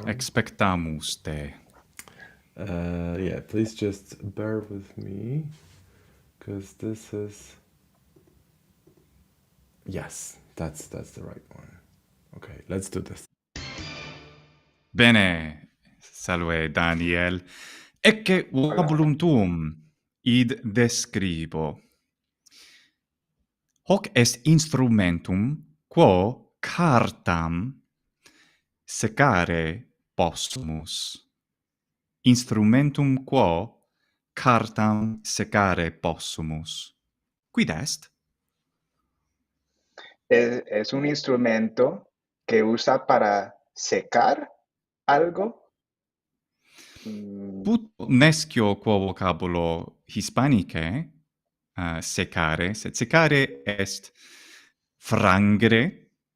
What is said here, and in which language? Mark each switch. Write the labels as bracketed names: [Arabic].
[Latin] Expectamus te. [English] Yeah, please just bear with me, because this is... Yes, that's the right one. Okay, let's do this. [Latin] Bene. Salve, Daniel. Ecce vocabulum tuum, id describo. Hoc est instrumentum quo cartam secare possumus. Instrumentum quo cartam secare possumus. Quid est? [Spanish] Es un instrumento que usa para secar algo. [Latin] Put nescio quo vocabulo hispanice secare, sed secare est frangere,